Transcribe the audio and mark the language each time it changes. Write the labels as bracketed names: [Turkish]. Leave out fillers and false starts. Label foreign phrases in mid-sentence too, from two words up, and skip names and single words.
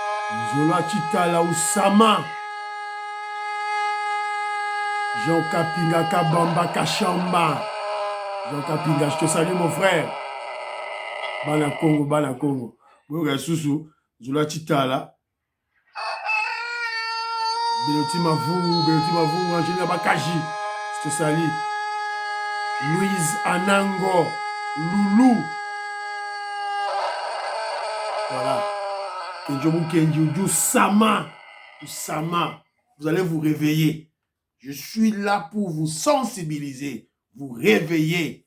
[French] Zola Chitala Usama. Jean Kapinga Kabamba Kachamba. Jean Kapinga, je te salue mon frère. Bana Congo, Bana Congo. Oui, Sousou, Zola Chitala. Beloti Mavou, Angélique Bakaji. Je te salue. Louise Anango. Loulou. Voilà. Kenjomu Kenji, Sama. Sama. Vous allez vous réveiller. Je suis là pour vous sensibiliser, vous réveiller.